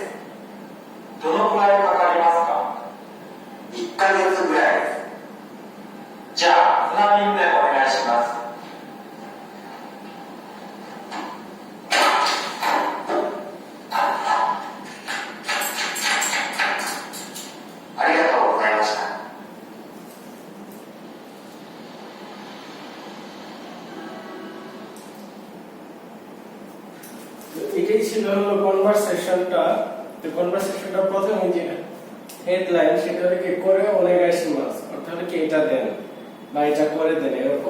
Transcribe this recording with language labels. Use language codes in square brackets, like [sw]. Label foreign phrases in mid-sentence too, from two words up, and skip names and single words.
[ja] どのくらいかかりますか？1ヶ月ぐらいです。じゃあ船便でお願いします。ありがとうございました。 [bn] এটাই ছিল হলো কনভারসেশনটা। তো কনভারসেশনটা প্রথমে যে হেডলাইন সেটা হলো কি করে ওনেগাইশিমাস, অর্থাৎ হলো কি এটা দেন বা এটা করে দেন এরকম।